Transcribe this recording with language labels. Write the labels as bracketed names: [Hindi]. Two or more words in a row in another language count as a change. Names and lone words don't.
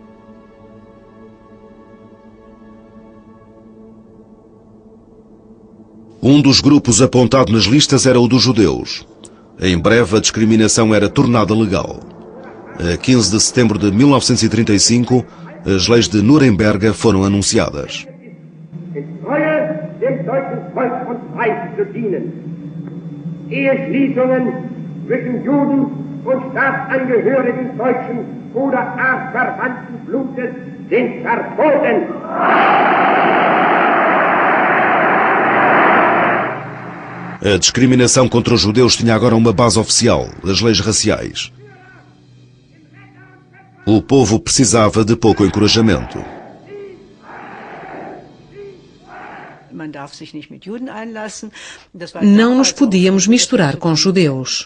[Portuguese] Um dos grupos apontado nas listas era o dos judeus. Em breve a discriminação era tornada legal. A 15 de setembro de 1935, as leis de Nuremberg foram anunciadas. [German] Dem deutschen Volk und Reich zu dienen. Eheschließungen zwischen Juden und Staatsangehörigen deutschen oder artverwandten Blutes sind verboten. [Portuguese] A discriminação contra os judeus tinha agora uma base oficial, as leis raciais. O povo precisava de pouco encorajamento. Não nos podíamos misturar com judeus.